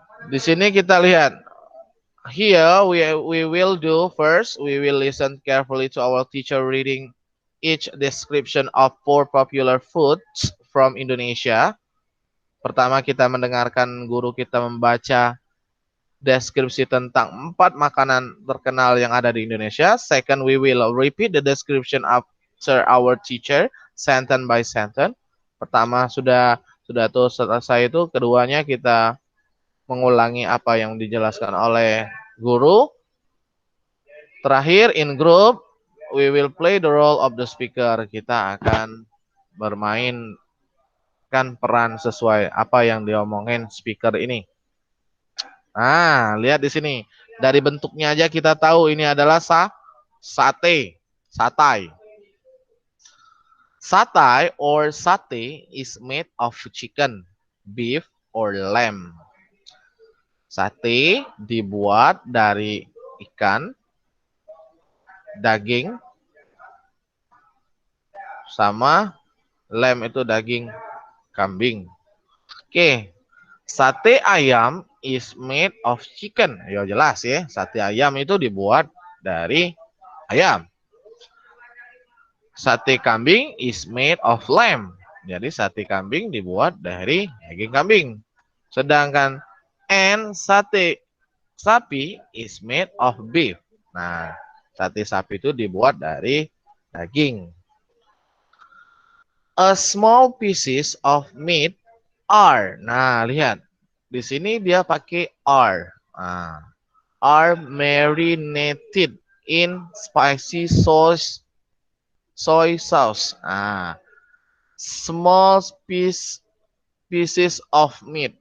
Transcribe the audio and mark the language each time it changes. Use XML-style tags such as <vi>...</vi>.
<id>Di sini kita lihat.</id> <en>Here we will do first, we will listen carefully to our teacher reading each description of 4 popular foods from Indonesia.</en> <id>Pertama kita mendengarkan guru kita membaca deskripsi tentang 4 makanan terkenal yang ada di Indonesia.</id> <en>Second, we will repeat the description after our teacher, sentence by sentence.</en> <id>Pertama sudah tuh selesai itu, keduanya kita mengulangi apa yang dijelaskan oleh guru.</id> <en>Terakhir, in group, we will play the role of the speaker.</en> <id>Kita akan bermainkan peran sesuai apa yang diomongin speaker ini. Nah, lihat di sini. Dari bentuknya aja kita tahu ini adalah satai.</id> <en>Satai or sate is made of chicken, beef, or lamb.</en> <id>Sate dibuat dari ikan, daging, sama lamb itu daging kambing.</id> <en>Oke, sate ayam is made of chicken.</en> <id>Ya jelas ya, sate ayam itu dibuat dari ayam.</id> <en>Sate kambing is made of lamb.</en> <id>Jadi sate kambing dibuat dari daging kambing.</id> <en>Sedangkan sate sapi is made of beef.</en> <id>Nah, sate sapi itu dibuat dari daging.</id> <en>A small pieces of meat are.</en> <id>Nah, lihat. Di sini dia pakai are.</id> <en>Nah, are marinated in spicy soy sauce. Nah, small pieces of meat.</en>